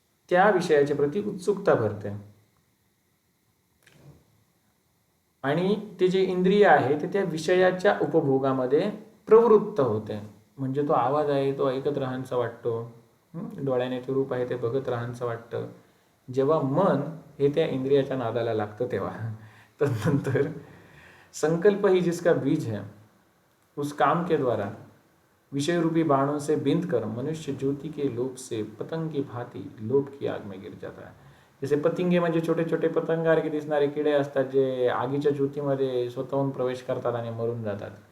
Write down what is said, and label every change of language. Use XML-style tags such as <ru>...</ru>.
<mr>त्या विषयाच्या प्रती उत्सुकता भरते आणि ते जे इंद्रिय आहे ते त्या विषयाच्या उपभोगामध्ये प्रवृत्त होते. म्हणजे तो आवाज आहे तो ऐकत राहायचा वाटतो, डोळ्याने ते रूप आहे ते बघत राहायचं वाटतं. जेव्हा मन हे त्या इंद्रियाच्या नादाला लागतं तेव्हा. तर नंतर</mr> <hi>संकल्प ही जिसका बीज है उस काम के द्वारा विषय रूपी बाणों से बिंद कर मनुष्य ज्योति के लोभ से पतंग की भांति लोभ की आग में गिर जाता है.</hi> <mr>जसे पतिंगे म्हणजे छोटे छोटे पतंगासारखे दिसणारे किडे असतात जे आगीच्या ज्योतीमध्ये स्वतःहून प्रवेश करतात आणि मरून जातात.</mr>